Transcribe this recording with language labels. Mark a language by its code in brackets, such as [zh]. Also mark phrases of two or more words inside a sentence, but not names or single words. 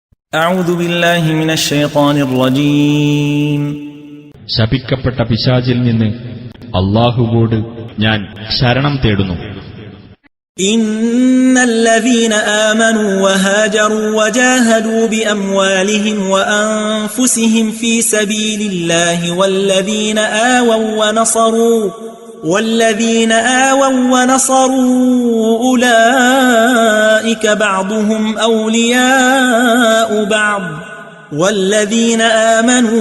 [ar] أعوذ بالله من الشيطان الرجيم [ml] ശപിക്കപ്പെട്ട പിശാചിൽ നിന്ന് അല്ലാഹുവോട് ഞാൻ ശരണം തേടുന്നു. [ar] إن الذين آمنوا وهاجروا وجاهدوا بأموالهم وأنفسهم في سبيل الله والذين آووا ونصروا أولئك بعضهم أولياء بعض والذين آمنوا